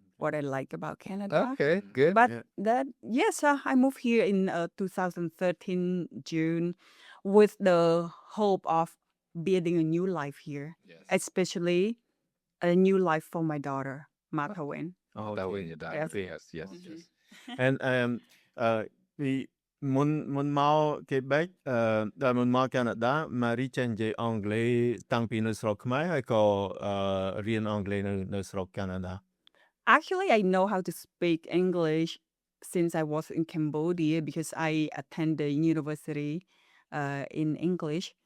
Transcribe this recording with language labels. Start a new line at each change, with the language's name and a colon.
English: What I like about Canada. Okay, good. But Yeah. yes, I moved here in 2013 June with the hope of building a new life here, Yes. especially a new life for my daughter, Mathawen. Oh, That way okay. you die. Yes. Yes.
Khmer: And ពីមុនមក Quebec ដល់មុនមក Canada Marie ចេះនិយាយអង់គ្លេសតាំងពីនៅស្រុកខ្មែរហើយក៏រៀនអង់គ្លេសនៅស្រុក Canada.
English: Actually, I know how to speak English since I was in Cambodia because I attended university in English.